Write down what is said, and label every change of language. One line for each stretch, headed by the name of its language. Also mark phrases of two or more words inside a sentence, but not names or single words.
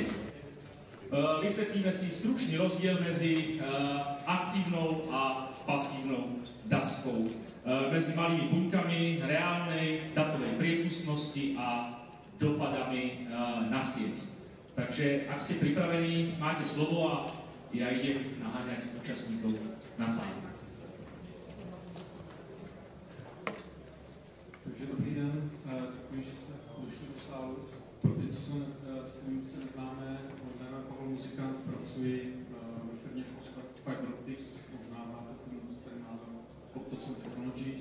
Slovak: Vysvetlíme si stručný rozdiel mezi aktívnou a pasívnou daskou, mezi malými buňkami reálnej datovej priepustnosti a dopadami na sieť. Takže ak ste pripravení, máte slovo a ja idem naháňať účastníkov na sálu.
Czech: Takže dobrý den, děkuji, že jste došli do sálu. Pro ty, co s kterým se neznáme, jmenuji Pavel Muzikant, pracuji ve firmě Fiber Optics, možná znáte ten název Optical Technologies.